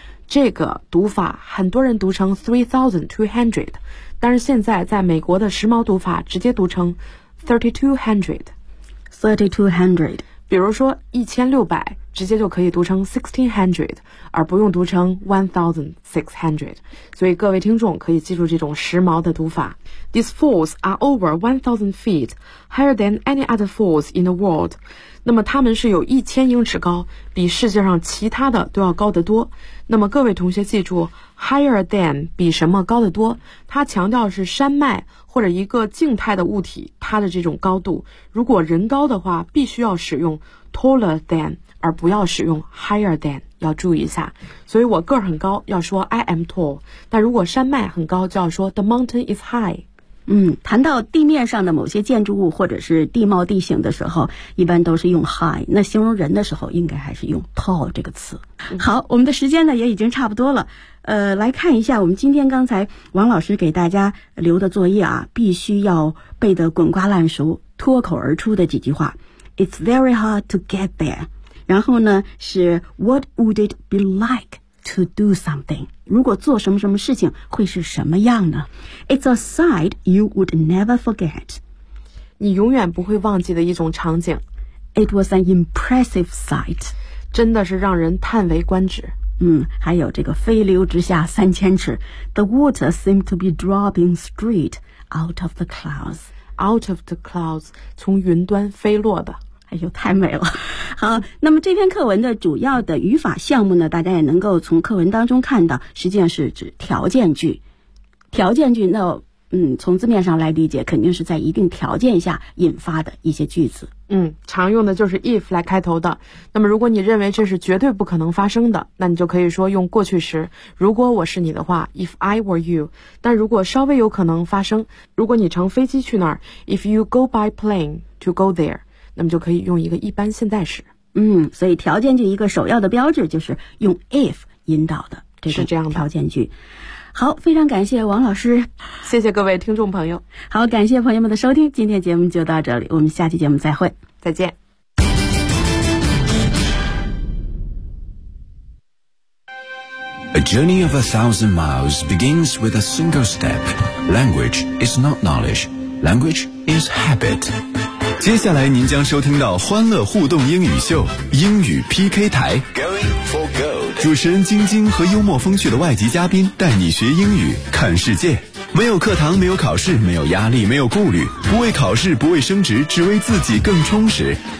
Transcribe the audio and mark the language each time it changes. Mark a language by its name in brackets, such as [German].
[Chinese] 这个读法很多人读成 3,200, 但是现在在美国的时髦读法直接读成 3,200. 比如说1600直接就可以读成 1,600, 而不用读成 1,600. 所以各位听众可以记住这种时髦的读法。 [English] These falls are over 1,000 feet, higher than any other falls in the world. [Chinese] 那么它们是有1000英尺高，比世界上其他的都要高得多。那么各位同学记住 [English] higher than [Chinese] 比什么高得多，它强调是山脉或者一个静态的物体它的这种高度。如果人高的话，必须要使用 [English] taller than, [Chinese] 而不要使用 [English] higher than, [Chinese] 要注意一下。所以我个儿很高要说 [English] I am tall, [Chinese] 但如果山脉很高就要说 [English] the mountain is high。 [Chinese] 谈到地面上的某些建筑物或者是地貌地形的时候，一般都是用 high, 那形容人的时候应该还是用 tall 这个词。好，我们的时间呢也已经差不多了，来看一下我们今天刚才王老师给大家留的作业啊，必须要背得滚瓜烂熟脱口而出的几句话。 [English] It's very hard to get there, [Chinese] 然后呢是 [English] What would it be like to do something? [Chinese] 如果做什么什么事情会是什么样呢？ [English] It's a sight you would never forget. [Chinese] 你永远不会忘记的一种场景。 [English] It was an impressive sight. [Chinese] 真的是让人叹为观止。还有这个飞流直下3000尺。 [English] The water seemed to be dropping straight out of the clouds. Out of the clouds, [Chinese] 从云端飞落的。哎呦，太美了。好，那么这篇课文的主要的语法项目呢，大家也能够从课文当中看到，实际上是指条件句。条件句，那从字面上来理解，肯定是在一定条件下引发的一些句子。常用的就是 if 来开头的。那么如果你认为这是绝对不可能发生的，那你就可以说用过去时，如果我是你的话， [English] if I were you。 [Chinese] 但如果稍微有可能发生，如果你乘飞机去那儿， [English] if you go by plane to go there， [Chinese] 那么就可以用一个一般现在时。所以条件句一个首要的标志就是用 if 引导的，是这样的条件句。好，非常感谢王老师，谢谢各位听众朋友。好，感谢朋友们的收听，今天节目就到这里，我们下期节目再会。再见。 [English] A journey of 1,000 miles begins with a single step. Language is not knowledge. Language is habit. [Chinese] 接下来您将收听到欢乐互动英语秀，英语 PK 台。主持人晶晶和幽默风趣的外籍嘉宾带你学英语看世界，没有课堂，没有考试，没有压力，没有顾虑，不为考试，不为升职，只为自己更充实。